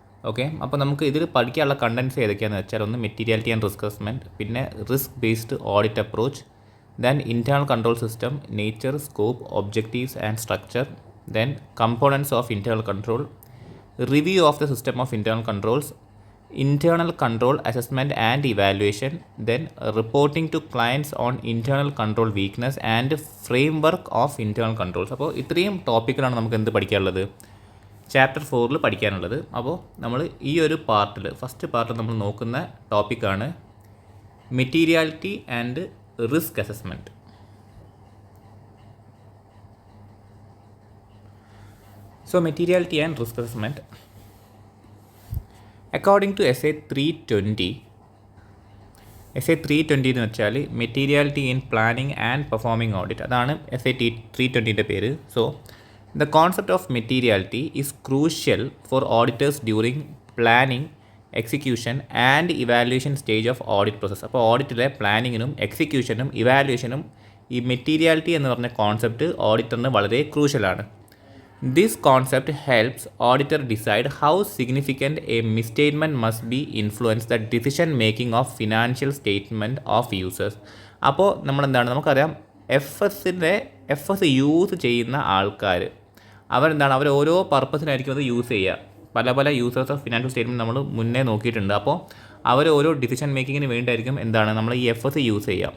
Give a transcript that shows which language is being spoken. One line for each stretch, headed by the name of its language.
English: okay,
Malayalam: അപ്പോൾ നമുക്ക് ഇതിൽ പഠിക്കാനുള്ള കണ്ടൻസ് ഏതൊക്കെയാണെന്ന് വെച്ചാൽ,
English: ഒന്ന് materiality and risk assessment, പിന്നെ risk based audit approach, then internal control system, nature, scope, objectives and structure, then components of internal control, review of the system of internal controls, internal control assessment and evaluation, then reporting to clients on internal control weakness and framework of internal controls.
Malayalam: അപ്പോൾ ഇത്രയും ടോപ്പിക്കിലാണ് നമുക്ക് എന്ത് പഠിക്കാനുള്ളത്, chapter 4ൽ പഠിക്കാനുള്ളത്. അപ്പോൾ നമ്മൾ ഈ ഒരു പാർട്ടിൽ, ഫസ്റ്റ് പാർട്ടിൽ നമ്മൾ നോക്കുന്ന ടോപ്പിക്കാണ് materiality and risk assessment.
English: So materiality and risk assessment. According to SA 320
Malayalam: എന്ന് വെച്ചാൽ
English: materiality in planning and performing audit,
Malayalam: അതാണ് SA 320ൻ്റെ പേര്.
English: So the concept of materiality is crucial for auditors during planning, execution and evaluation stage of audit process.
Malayalam: അപ്പോൾ ഓഡിറ്റിലെ പ്ലാനിങ്ങിനും എക്സിക്യൂഷനും ഇവാലുവേഷനും ഈ materiality എന്ന് പറഞ്ഞ concept ഓഡിറ്ററിന് വളരെ ക്രൂഷ്യലാണ്.
English: This concept helps auditor decide how significant a misstatement must be influence the decision making of financial statement of users.
Malayalam: അപ്പോൾ നമുക്കറിയാം F S use ചെയ്യുന്ന ആൾക്കാർ അവർ ഓരോ പർപ്പസിനായിരിക്കും അത് യൂസ് ചെയ്യുക. പല യൂസേഴ്സ് ഓഫ് ഫിനാൻഷ്യൽ സ്റ്റേറ്റ്മെൻറ്റ് നമ്മൾ മുന്നേ നോക്കിയിട്ടുണ്ട്. അപ്പോൾ അവർ ഓരോ ഡിസിഷൻ മേക്കിങ്ങിന് വേണ്ടിയായിരിക്കും നമ്മൾ ഈ എഫ് എസ് യൂസ് ചെയ്യുക.